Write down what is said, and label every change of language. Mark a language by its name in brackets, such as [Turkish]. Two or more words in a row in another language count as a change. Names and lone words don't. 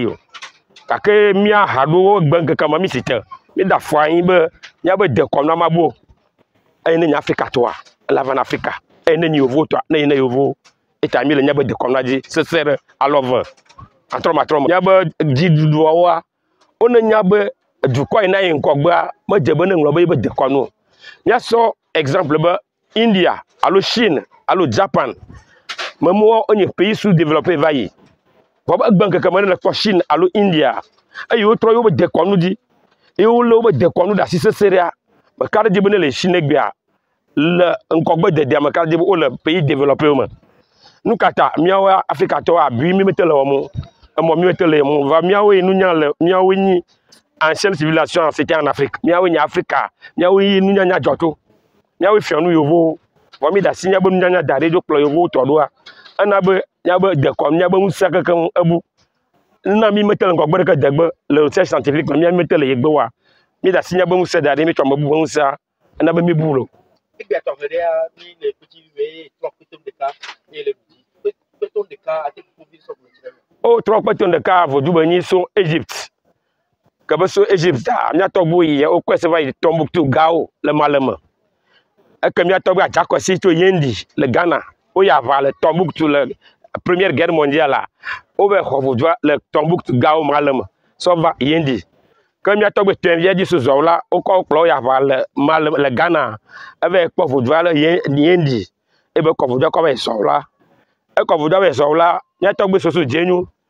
[Ewe] o gake mía ha ɖowo gbe ŋkeke me mi si te mi da afɔ anyi be míabe dekɔnua ma bo eye ne nye Afrikatɔa ele va na Afrika eye ne nye yovo tɔa ne yi ne yovo eta mi le míabe dekɔnua dzi sese ɖe alɔve atrɔmatrɔme míabe dziɖuɖuawoa wone nya be dukɔ yi na yi ŋgɔgbea medze be ne ŋlɔ be yibe dekɔnu o míasɔ exemple be India alo Chine alo Japan memoa enye [French] pays sous-développé [Ewe] va yi vɔ be egbe ŋkeke me ne le kpɔ Chine alo India eye wotrɔ yewobe dekɔnu dzi eye wolé wobe dekɔnu ɖe asi sese ɖea meka ɖe dzi be ne le Chine gbea le ŋgɔgbe dedea meka ɖe dzi be wole [French] pays développé [Ewe] me nu kata míawo Afrikatɔwo abui mi mete le wɔm o emɔ mi mete le wɔm o va míawo yi nunya le míawo nyi [French] ancienne civilisation c'était en Afrique [Ewe] míawo nye Afrika míawo yi nunyanya dzɔto míawo fia nu yovowo vɔ mi da si míabe nunyanya da ɖi dzo kplɔ yovowo tɔ ɖoa ena be míabe dekɔnu míabe ŋusẽ kekeŋ ebu na mi mete le ŋgɔgbe ɖeke degbe le [French] recherche scientifique [Ewe] me mi mete le yegbe wa mi da si míabe ŋusẽ da ɖi mi tsɔ me bu be ŋusẽa ena be mi bu lo. O trɔ kpeto ɖeka vodzu be nyi so Egypte ke be so Egypte mía tɔgbuiwo yi wokɔe se va yi Tombouctou Gao le Mali me eke mía tɔgbu adzakosi tso Yendi le Ghana woyi aʋa le Tombouctou le [French] première guerre mondiale [Ewe] wova xɔ vodua le Tombouctou Gao Mali me sɔ va Yendi ke mía tɔgbu tɔnvia dzi sozɔwo la wokɔ kplɔ woyi aʋa le Mali le Ghana eva yi kpɔ vodua le Yendi ebe kɔ vodua kɔ va yi sɔwo la ekɔ vodua va yi sɔwo la mía tɔgbu soso dzenyu